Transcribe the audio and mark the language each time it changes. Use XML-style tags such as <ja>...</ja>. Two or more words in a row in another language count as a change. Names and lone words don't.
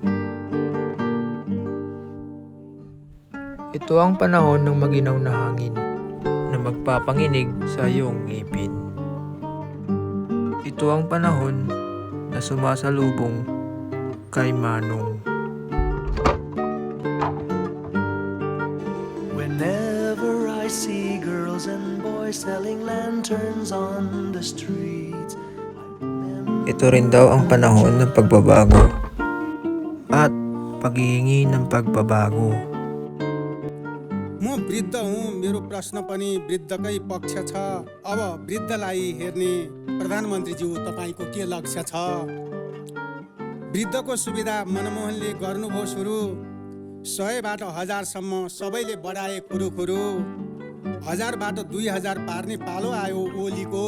<tl>Ito ang panahon ng maginaw na hangin na magpapanginig sa iyong ngipin. Ito ang panahon na sumasalubong kay Manong.</tl> <en>Whenever I see girls and boys selling lanterns on the streets,</en> <tl>Ito rin daw ang panahon ng pagbabago at paghihingi ng pagbabago.</tl> <ne>म वृद्ध हुँ, मेरो प्रश्न पनि वृद्धकै पक्ष छ। अब वृद्धलाई हेर्ने प्रधानमन्त्रीज्यू तपाईँको के लक्ष्य छ? वृद्धको सुविधा मनमोहनले गर्नुभयो सुरु, 100बाट 1000सम्म सबैले बढाए खुरुखुरु, 1000बाट 2000 पार्ने पालो आयो ओलीको।</ne>